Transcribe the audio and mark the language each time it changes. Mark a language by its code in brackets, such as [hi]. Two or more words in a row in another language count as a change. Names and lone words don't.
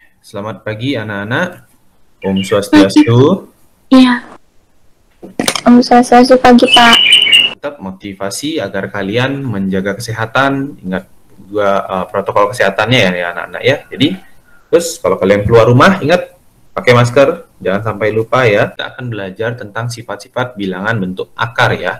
[id] Selamat pagi anak-anak. Om Swastiastu. Iya. Om Swastiastu pagi, Pak. Tetap motivasi agar kalian menjaga kesehatan. Ingat juga protokol kesehatannya ya anak-anak ya. Jadi terus kalau kalian keluar rumah ingat pakai masker. Jangan sampai lupa ya. Kita akan belajar tentang sifat-sifat bilangan bentuk akar ya.